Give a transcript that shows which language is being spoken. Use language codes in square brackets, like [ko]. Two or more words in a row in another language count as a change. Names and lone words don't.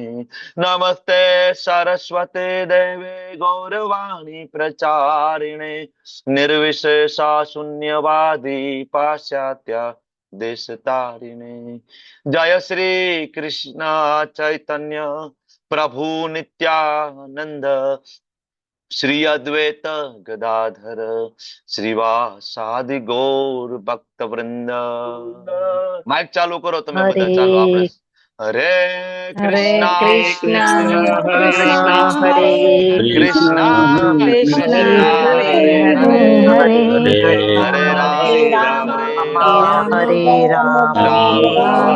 [sa] नमस्ते सरस्वते देवे गौरवाणी प्रचारिणे निर्विशेषा शून्यवादी पाश्चात्य देशतारिणे. जय श्री कृष्ण चैतन्य प्रभु नित्यानंद श्री अद्वैत गदाधर श्रीवासादि गौर भक्त वृंद. [gu] માઇક ચાલુ કરો તમે બધા. ચાલો આપણે [sa] હરે કૃષ્ણ કૃષ્ણ કૃષ્ણ હરે કૃષ્ણ કૃષ્ણ કૃષ્ણ હરે હરે હરે હરે હરે હરે રામ રામ હરે રામ રામ રામ